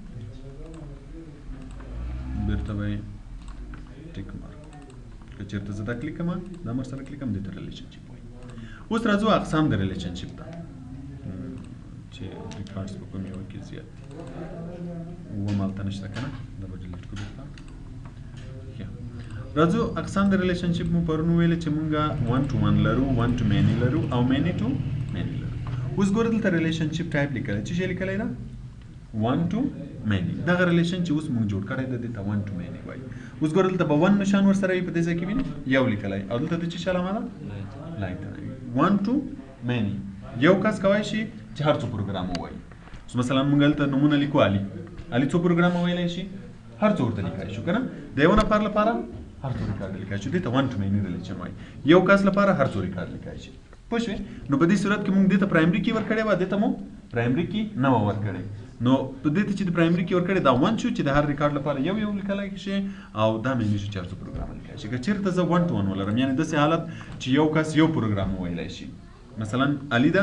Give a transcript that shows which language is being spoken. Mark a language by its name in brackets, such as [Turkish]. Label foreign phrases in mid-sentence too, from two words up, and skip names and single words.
[Pashto] بېرته به یې [English] tick mark [Pashto] که چېرته زه دا کلیک کړم دا مر سره کلیک کړم دې ته ریلیشنشپ وایي اوس راځو اقسام د ریلیشنشپ ته چې ریکارډس په کوم یو کې زیات دي هلته نشته که نه دا به ډیلیټ کړو بېرته راځو اقسام د ریلیشنشپ مو پرون ویل چې مونږ [English] 1 to 1 [Pashto] لرو [English] 1 to many [Pashto] لرو او [English] many to many [Pashto] لرو اوس ګوره دلته [English] relationship type [Pashto] لیکلی څه شی لیکلی ده [English] 1 to many [Pashto] دغه ریلیشن چې اوس مونږ جوړ کړی دی دې ته [English] 1 to many [Pashto] وایي اوس ګوره دلته به 1 نشان ورسره وي په دې ځای کې وینې یو لیکلی او دلته د څه شي علامه ده لایک [English] 1 to many [Pashto] یو کس کولی شي چې هر څو پروګرام ووایي اوس مثلا مونږ هلته نومونه لیکو علي څو پروګرام ویلی شي هر څو ورته لیکلی شو که نه د یو نفر لپاره هر څو ریکارډ لیکای شي دې ته [English] 1 to many [Pashto] ریلیشن وایي یو کس لپاره هر څو ریکارډ لیکای شي پوه شوې نو په دې صورت کې موږ دې ته [English] primary key [Pashto] ورکړی وه دې ته مو [English] primary key [Pashto] نه وه ورکړی نو په دې ته چې د [English] primary key [Pashto] ورکړی دا 1 شو چې د هر ریکارډ لپاره یو لیکلی شي او دا مینی شو چې هر څو پروګرام لیکای شي که چېرته زه [English] 1 to 1 [Pashto] ولرم یعنې داسې حالت چې یو کس یو پروګرام وویلی شي مثلا علي ده